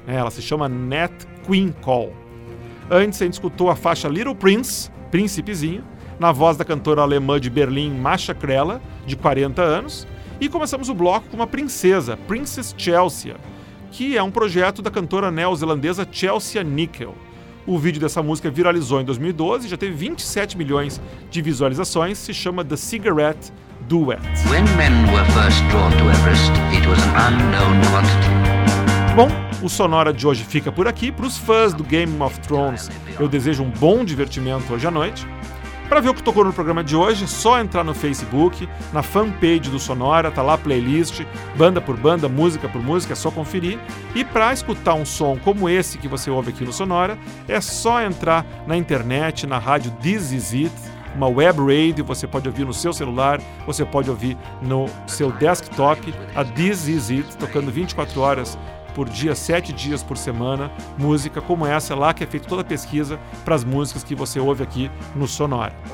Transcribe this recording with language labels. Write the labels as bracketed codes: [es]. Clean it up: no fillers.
[pt] Ela se chama Nat Queen Cole. Antes, a gente escutou a faixa Little Prince, Príncipezinho, na voz da cantora alemã de Berlim, Masha Krela, de 40 anos, e começamos o bloco com uma princesa, Princess Chelsea, que é um projeto da cantora neozelandesa Chelsea Nickel. O vídeo dessa música viralizou em 2012 e já teve 27 milhões de visualizações. Se chama The Cigarette Duet. [en] When men were first drawn to Everest, it was an unknown quantity. [pt] Bom, o Sonora de hoje fica por aqui. Para os fãs do Game of Thrones, eu desejo um bom divertimento hoje à noite. Para ver o que tocou no programa de hoje, é só entrar no Facebook, na fanpage do Sonora, tá lá a playlist, banda por banda, música por música, é só conferir. E para escutar um som como esse que você ouve aqui no Sonora, é só entrar na internet, na rádio This Is It, uma web radio, você pode ouvir no seu celular, você pode ouvir no seu desktop, a This Is It, tocando 24 horas por dia, 7 dias por semana, música como essa lá, que é feita toda a pesquisa para as músicas que você ouve aqui no Sonora.